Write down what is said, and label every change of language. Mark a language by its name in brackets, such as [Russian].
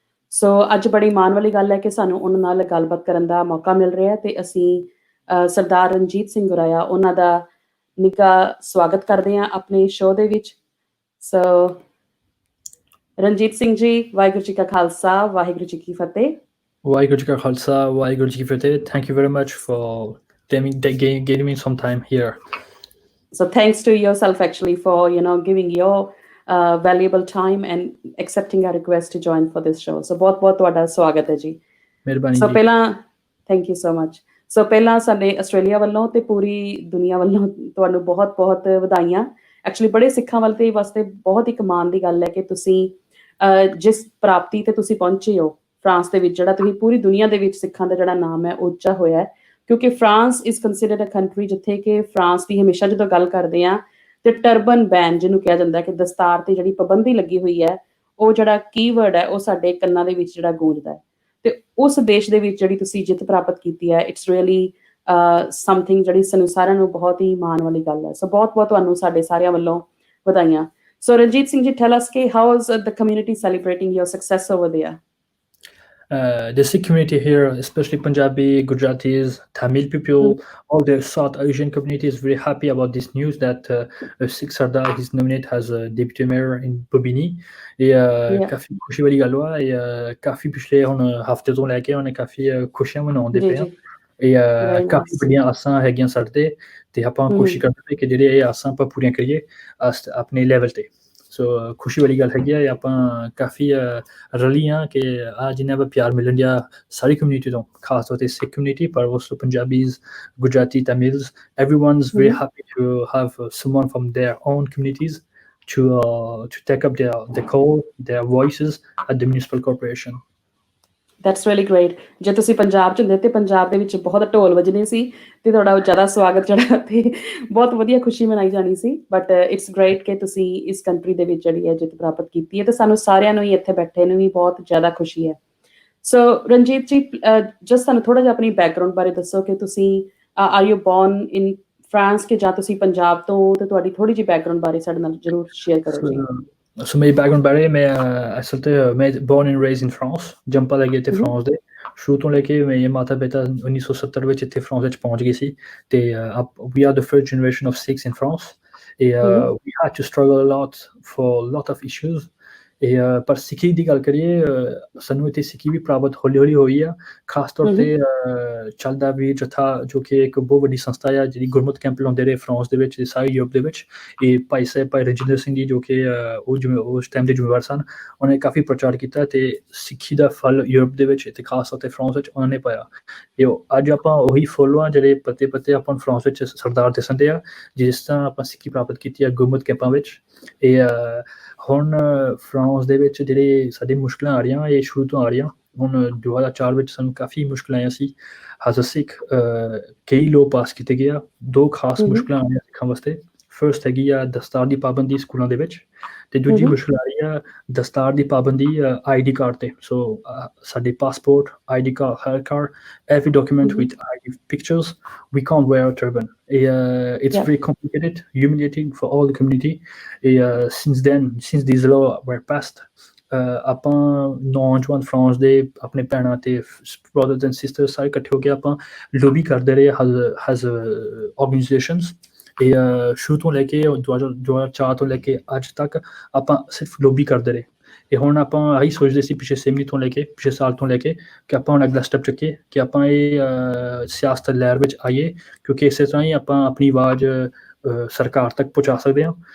[Punjabi] ਸੋ ਅੱਜ ਬੜੀ ਮਾਣ ਵਾਲੀ ਗੱਲ ਹੈ ਕਿ ਸਾਨੂੰ ਉਹਨਾਂ ਨਾਲ ਗੱਲਬਾਤ ਕਰਨ ਦਾ ਮੌਕਾ ਮਿਲ ਰਿਹਾ ਹੈ, ਤੇ ਅਸੀਂ ਸਰਦਾਰ ਰਣਜੀਤ ਸਿੰਘ ਗੁਰਾਇਆ ਉਹਨਾਂ ਦਾ ਨਿੱਘਾ ਸਵਾਗਤ ਕਰਦੇ ਹਾਂ ਆਪਣੇ ਸ਼ੋਅ ਦੇ ਵਿੱਚ। ਸੋ ਰਣਜੀਤ ਸਿੰਘ ਜੀ, ਵਾਹਿਗੁਰੂ ਜੀ ਕਾ ਖਾਲਸਾ, ਵਾਹਿਗੁਰੂ ਜੀ ਕੀ ਫਤਿਹ। Waiguru ji ka khalsa, Waiguru ji ki fateh. [English] Thank you very much for giving me some time here. So thanks to yourself actually for giving your valuable time and accepting our request to join for this show. [Punjabi] So ਬਹੁਤ ਤੁਹਾਡਾ ਸਵਾਗਤ ਹੈ ਜੀ। ਮਿਹਰਬਾਨੀ ਸੋ ਜੀ। [English] ਪਹਿਲਾਂ thank you so much. [Punjabi] ਸੋ ਪਹਿਲਾਂ ਸਾਡੇ ਆਸਟ੍ਰੇਲੀਆ ਵੱਲੋਂ ਤੇ ਪੂਰੀ ਦੁਨੀਆ ਵੱਲੋਂ ਤੁਹਾਨੂੰ ਬਹੁਤ ਵਧਾਈਆਂ। ਐਕਚੁਅਲੀ ਬੜੇ ਸਿੱਖਾਂ ਵਾਸਤੇ ਬਹੁਤ ਇੱਕ ਮਾਣ ਦੀ ਗੱਲ ਹੈ ਕਿ ਤੁਸੀਂ ਜਿਸ ਪ੍ਰਾਪਤੀ ਤੇ ਤੁਸੀਂ ਪਹੁੰਚੇ ਹੋ ਫਰਾਂਸ ਦੇ ਵਿੱਚ, ਜਿਹੜਾ ਤੁਸੀਂ ਪੂਰੀ ਦੁਨੀਆ ਦੇ ਵਿੱਚ ਸਿੱਖਾਂ ਦਾ ਜਿਹੜਾ ਨਾਮ ਹੈ ਉਹ ਉੱਚਾ ਹੋਇਆ ਹੈ। ਕਿਉਂਕਿ [English] France is considered a country [Punjabi] ਜਿੱਥੇ ਕਿ ਫਰਾਂਸ ਦੀ ਹਮੇਸ਼ਾ ਜਦੋਂ ਗੱਲ ਕਰਦੇ ਹਾਂ ਤੇ ਟਰਬਨ ਬੈਨ ਜਿਹਨੂੰ ਕਿਹਾ ਜਾਂਦਾ ਕਿ ਦਸਤਾਰ ਤੇ ਜਿਹੜੀ ਪਾਬੰਦੀ ਲੱਗੀ ਹੋਈ ਹੈ, ਉਹ ਜਿਹੜਾ ਕੀਵਰਡ ਹੈ ਉਹ ਸਾਡੇ ਕੰਨਾਂ ਦੇ ਵਿੱਚ ਜਿਹੜਾ ਗੂੰਜਦਾ ਹੈ। ਤੇ ਉਸ ਦੇਸ਼ ਦੇ ਵਿੱਚ ਜਿਹੜੀ ਤੁਸੀਂ ਜਿੱਤ ਪ੍ਰਾਪਤ ਕੀਤੀ ਹੈ, [English] it's really something [Punjabi] ਜਿਹੜੀ ਸਾਨੂੰ ਸਾਰਿਆਂ ਨੂੰ ਬਹੁਤ ਹੀ ਮਾਣ ਵਾਲੀ ਗੱਲ ਹੈ। ਸੋ ਬਹੁਤ ਤੁਹਾਨੂੰ ਸਾਡੇ ਸਾਰਿਆਂ ਵੱਲੋਂ ਵਧਾਈਆਂ। [English] So Ranjit Singh ji, tell us how is the community celebrating your success over there? The Sikh community here, especially Punjabi, Gujaratis, Tamil people, all the South Asian community is very happy about this news that Sikh Sardar is nominated as a deputy mayor in Bobigny. [Punjabi] Et ਕਾਫੀ ਖੁਸ਼ੀ ਵਾਲੀ ਗੱਲ ਵਾ। ਇਹ ਕਾਫੀ ਪਿਛਲੇ ਹੁਣ ਹਫ਼ਤੇ ਤੋਂ ਲੈ ਕੇ ਉਹਨੇ ਕਾਫੀ ਖੁਸ਼ੀਆਂ ਮਨਾਉਂਦੇ ਪਏ ਆ। ਇਹ ਕਾਫੀ ਵੱਡੀਆਂ ਆਸਾਂ ਹੈਗੀਆਂ ਸਾਡੇ ਤੇ, ਤੇ ਆਪਾਂ ਕੋਸ਼ਿਸ਼ ਕਰਦੇ ਪਏ ਕਿ ਜਿਹੜੇ ਇਹ ਆਸਾਂ ਆਪਾਂ ਪੂਰੀਆਂ ਕਰੀਏ ਆਪਣੇ ਲੈਵਲ ਤੇ। ਸੋ ਖੁਸ਼ੀ ਵਾਲੀ ਗੱਲ ਹੈਗੀ ਆ। ਆਪਾਂ ਕਾਫੀ ਰਲੀ ਹਾਂ ਕਿ ਆ ਜਿੰਨਾ ਵੀ ਪਿਆਰ ਮਿਲਣ ਡਿਆ ਸਾਰੀ ਕਮਿਊਨਿਟੀ ਤੋਂ, ਖਾਸ ਤੌਰ 'ਤੇ ਸਿੱਖ ਕਮਿਊਨਿਟੀ, ਪਰ [English] also Punjabis, Gujarati, Tamils, everyone's very happy to have someone from their own communities to take up the call, their voices at the municipal corporation. That's really great. [Punjabi] ਜੇ ਤੁਸੀਂ ਪੰਜਾਬ 'ਚ ਹੁੰਦੇ ਤੇ ਪੰਜਾਬ ਦੇ ਵਿੱਚ ਬਹੁਤ ਢੋਲ ਵੱਜਣੇ ਸੀ ਤੇ ਤੁਹਾਡਾ ਜ਼ਿਆਦਾ ਸਵਾਗਤ ਜਿਹੜਾ ਤੇ ਬਹੁਤ ਵਧੀਆ ਖੁਸ਼ੀ ਮਨਾਈ ਜਾਣੀ ਸੀ। [English] but it's great [Punjabi] ਕਿ ਤੁਸੀਂ ਇਸ ਕੰਟਰੀ ਦੇ ਵਿੱਚ ਜਿਹੜੀ ਹੈ ਜਿੱਤ ਪ੍ਰਾਪਤ ਕੀਤੀ ਹੈ, ਤੇ ਸਾਨੂੰ ਸਾਰਿਆਂ ਨੂੰ ਹੀ ਇੱਥੇ ਬੈਠੇ ਨੂੰ ਵੀ ਬਹੁਤ ਜ਼ਿਆਦਾ ਖੁਸ਼ੀ ਹੈ। ਸੋ ਰਣਜੀਤ ਜੀ, ਜਸਟ ਸਾਨੂੰ ਥੋੜਾ ਜਿਹਾ ਆਪਣੀ ਬੈਕਗਰਾਉਂਡ ਬਾਰੇ ਦੱਸੋ ਕਿ ਤੁਸੀਂ [English] are you born in France [Punjabi] ਕਿ ਜਾਂ ਤੁਸੀਂ ਪੰਜਾਬ ਤੋਂ, ਤੇ ਤੁਹਾਡੀ ਥੋੜੀ ਜਿਹੀ ਬੈਕਗਰਾਉਂਡ ਬਾਰੇ ਸਾਡੇ ਨਾਲ ਜ਼ਰੂਰ ਸ਼ੇਅਰ ਕਰੋ ਜੀ। So ਮੇਰੀ ਬੈਕਗਰਾਉਂਡ ਬਾਰੇ ਅਸਲ ਤੇ ਮੈਂ [English] born and raised in France, [Punjabi] ਜੰਪਾ ਲੱਗੇ ਇੱਥੇ ਫਰਾਂਸ ਦੇ। ਸ਼ੁਰੂ ਤੋਂ ਲੈ ਕੇ ਮੇਰੇ ਮਾਤਾ ਪਿਤਾ 1970 ਵਿੱਚ ਇੱਥੇ ਫਰਾਂਸ ਵਿੱਚ ਪਹੁੰਚ ਗਏ ਸੀ, ਤੇ [English] we are the first generation of Sikhs in France. We had to struggle a lot for a lot of issues. [Punjabi] ਪਰ ਸਿੱਖੀ ਦੀ ਗੱਲ ਕਰੀਏ, ਸਾਨੂੰ ਇੱਥੇ ਸਿੱਖੀ ਵੀ ਪ੍ਰਾਪਤ ਹੌਲੀ ਹੋਈ ਆ। ਖਾਸ ਤੌਰ 'ਤੇ ਚੱਲਦਾ ਵੀ ਜਥਾ, ਜੋ ਕਿ ਇੱਕ ਬਹੁਤ ਵੱਡੀ ਸੰਸਥਾ ਆ ਜਿਹੜੀ ਗੁਰਮਤ ਕੈਂਪ ਲਾਉਂਦੇ ਰਹੇ ਫਰਾਂਸ ਦੇ ਵਿੱਚ, ਸਾਰੇ ਯੂਰਪ ਦੇ ਵਿੱਚ। ਇਹ ਭਾਈ ਰਜਿੰਦਰ ਸਿੰਘ ਜੀ, ਜੋ ਕਿ ਉਸ ਟਾਈਮ ਦੇ ਜ਼ਿੰਮੇਵਾਰ ਸਨ, ਉਹਨੇ ਕਾਫੀ ਪ੍ਰਚਾਰ ਕੀਤਾ, ਤੇ ਸਿੱਖੀ ਦਾ ਫਲ ਯੂਰਪ ਦੇ ਵਿੱਚ ਤੇ ਖਾਸ ਤੌਰ 'ਤੇ ਫਰਾਂਸ ਵਿੱਚ ਉਹਨਾਂ ਨੇ ਪਾਇਆ। ਇਹ ਅੱਜ ਆਪਾਂ ਉਹੀ ਫੁੱਲ ਆ ਜਿਹੜੇ ਪੱਤੇ ਆਪਾਂ ਫਰਾਂਸ ਵਿੱਚ ਸਰਦਾਰ ਦਿਸਣ ਦੇ ਆ, ਜਿਸ ਤਰ੍ਹਾਂ ਆਪਾਂ ਸਿੱਖੀ ਪ੍ਰਾਪਤ ਕੀਤੀ ਆ ਗੁਰਮਤ ਕੈਂਪਾਂ ਵਿੱਚ। ਇਹ ਹੁਣ ਫਰਾਂਸ ਦੇ ਵਿੱਚ ਜਿਹੜੇ ਸਾਡੀ ਮੁਸ਼ਕਿਲਾਂ ਆ ਰਹੀਆਂ, ਇਹ ਸ਼ੁਰੂ ਤੋਂ ਆ ਰਹੀਆਂ। ਹੁਣ 2004 ਵਿੱਚ ਸਾਨੂੰ ਕਾਫੀ ਮੁਸ਼ਕਿਲਾਂ ਆਈਆਂ ਸੀ [English] As a Sikh. [Punjabi] ਕਈ ਲੋਕ ਪਾਸ ਕੀਤੇ ਗਏ ਆ। ਦੋ ਖਾਸ ਮੁਸ਼ਕਿਲਾਂ ਆ ਰਹੀਆਂ ਸਿੱਖਾਂ ਵਾਸਤੇ। ਫਰਸਟ ਹੈਗੀ ਆ ਦਸਤਾਰ ਦੀ ਪਾਬੰਦੀ ਸਕੂਲਾਂ ਦੇ ਵਿੱਚ, ਤੇ ਦੂਜੀ ਮੁਸ਼ਕਿਲ ਆ ਰਹੀ ਆ ਦਸਤਾਰ ਦੀ ਪਾਬੰਦੀ ID ਕਾਰਡ ਤੇ। ਸੋ ਸਾਡੇ [English] Passport, ID card, health card, every document with ID pictures, we can't wear a turban. It's very complicated, humiliating for all the community. Since these laws were passed, [Punjabi] ਆਪਾਂ ਨੌਜਵਾਨ ਫਰਾਂਸ ਦੇ ਆਪਣੇ ਭੈਣਾਂ ਤੇ [English] brothers and sisters [Punjabi] ਸਾਰੇ ਇਕੱਠੇ ਹੋ ਕੇ ਆਪਾਂ ਲੋਬੀ ਕਰਦੇ ਰਹੇ ਹੈਜ਼ ਆਰਗੇਨਾਈਜੇਸ਼ਨਸ। ਇਹ ਸ਼ੁਰੂ ਤੋਂ ਲੈ ਕੇ 2004 ਤੋਂ ਲੈ ਕੇ ਅੱਜ ਤੱਕ ਆਪਾਂ ਸਿਰਫ ਲੋਬੀ ਕਰਦੇ ਰਹੇ। ਇਹ ਹੁਣ ਆਪਾਂ ਆਹੀ ਸੋਚਦੇ ਸੀ ਪਿਛਲੇ ਸਾਲ ਤੋਂ ਲੈ ਕੇ ਕਿ ਆਪਾਂ ਹੁਣ ਅਗਲਾ ਸਟੈਪ ਚੁੱਕੀਏ ਕਿ ਆਪਾਂ ਇਹ ਸਿਆਸਤ ਲਹਿਰ ਵਿੱਚ ਆਈਏ, ਕਿਉਂਕਿ ਇਸੇ ਤਰ੍ਹਾਂ ਹੀ ਆਪਾਂ ਆਪਣੀ ਆਵਾਜ਼ ਸਰਕਾਰ ਤੱਕ ਪਹੁੰਚਾ ਸਕਦੇ ਹਾਂ।